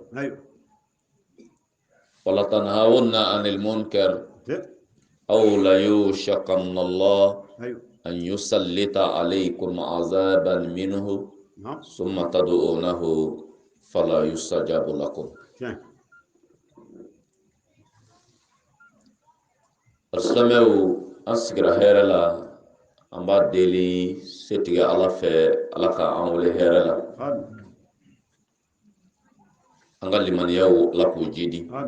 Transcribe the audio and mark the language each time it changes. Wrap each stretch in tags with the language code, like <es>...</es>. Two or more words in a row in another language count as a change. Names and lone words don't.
<ar>أيوه. ولتنهون عن المنكر أو ليوشكن الله أيوه. أن يسلط عليكم عذابا منه نعم. ثم تدعونه فلا يستجاب لكم.</ar> <bm>Alsameu asigira hɛrɛ la, an b'a deli setigi Ala fɛ, Ala ka an wele hɛrɛ la. An ka limaniyaw Ala k'o jidi.</bm>